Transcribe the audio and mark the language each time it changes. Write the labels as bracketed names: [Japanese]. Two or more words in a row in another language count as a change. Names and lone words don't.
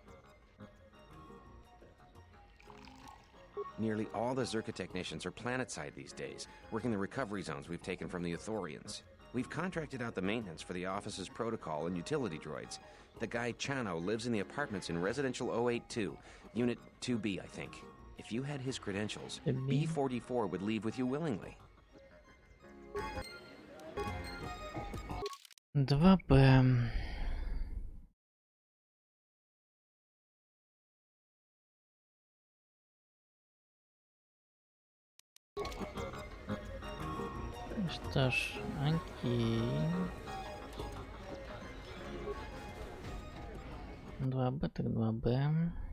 [English] Nearly all the Zerka technicians are planetside these days, working the recovery zones we've taken from the Ithorians. We've contracted out the maintenance for the office's protocol and utility droids. The guy Chano lives in the apartments in Residential 082, Unit 2B, I think. If you had his credentials, B-44 would leave with you willingly. 2B. [Russian] Что ж, окей. 2B так 2B.